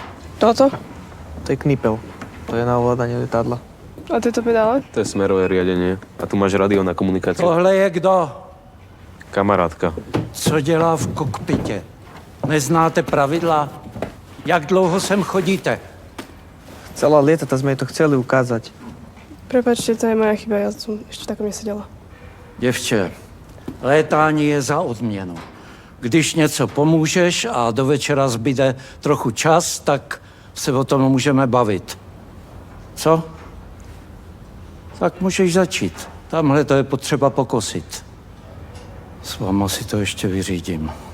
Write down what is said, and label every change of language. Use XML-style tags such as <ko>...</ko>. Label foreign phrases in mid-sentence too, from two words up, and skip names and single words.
<sk>Toto? To je knipel. To je na ovládanie letadla. A tieto pedále? To je smerové riadenie. A tu máš radio na komunikaci.</sk> <cs>Tohle je kdo? Kamarádka. Co dělá v kokpitě? Neznáte pravidla? Jak dlouho sem chodíte?</cs> <sk>Celá lietata sme jej to chceli ukázať. Prepačte, to je moja chyba, ja som ešte takom nesedela.</sk> <cs>Děvče, létání je za odměnu. Když něco pomůžeš a do večera zbyde trochu čas, tak se o tom můžeme bavit. Co? Tak můžeš začít. Tamhle to je potřeba pokosit. S váma si to ještě vyřídím.</cs>